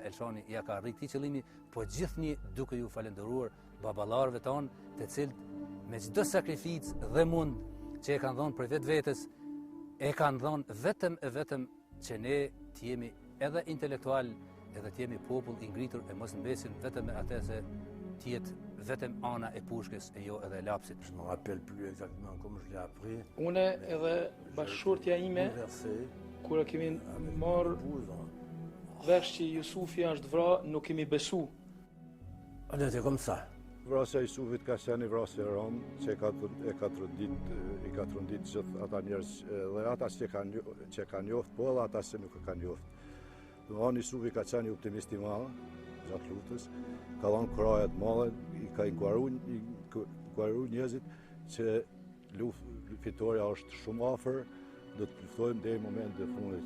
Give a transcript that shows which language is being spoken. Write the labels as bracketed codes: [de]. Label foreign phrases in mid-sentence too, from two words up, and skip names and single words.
[sq] Elshani ja ka rrit këtij qëllimi, po gjithnjë duke ju falenderuar babalarëve tanë, të cilët me çdo sakrificë dhe mund që e kanë dhënë për vetvetes, e kanë dhënë vetëm që ne të jemi edhe intelektual, edhe të jemi popull i ngritur e mos mbesin vetëm me atë se të jetë vetëm ana e pushkës e jo edhe lapsit. [fr] Je me rappelle plus exactement comme je l'ai appris. [sq] Unë edhe bashkëshortja ime, kur e kemi marrë vesh që Jusufi është vra, nuk kemi besu. [fr] On était comme ça. [sq] Vrasja e Jusufit ka qenë një vrasje e rëmë që i ka trondit gjithë ata njerëz dhe ata që kanë njoft, po edhe ata që nuk e kanë njoft. Domethënë Jusufi ka qenë një optimist i madh gjatë luftës, ka dhënë kuraje të mëdha, i ka inkuaruar njerëzit që fitoria është shumë afër, do të luftojmë deri në momentin e fundit.